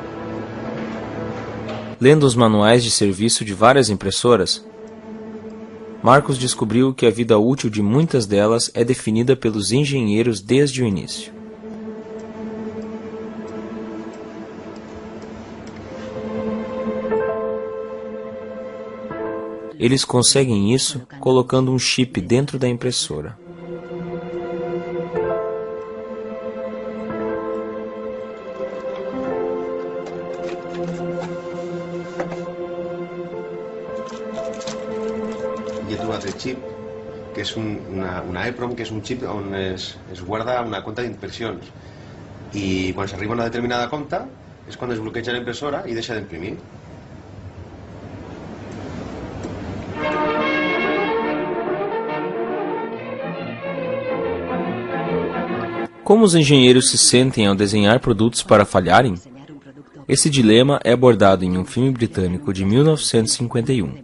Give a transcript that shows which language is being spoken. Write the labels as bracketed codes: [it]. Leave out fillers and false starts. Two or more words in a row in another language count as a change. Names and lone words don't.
[pt] Lendo os manuais de serviço de várias impressoras, Marcos descobriu que a vida útil de muitas delas é definida pelos engenheiros desde o início. Eles conseguem isso colocando um chip dentro da impressora. [ca] Chip, que és una EEPROM, que és un xip on es guarda una compta d'impressions, i quan s'arriba a una determinada compta és quan es bloqueja la impressora i deixa d'imprimir. [pt] Como os engenheiros se sentem ao desenhar produtos para falharem? Esse dilema é abordado em um filme britânico de 1951.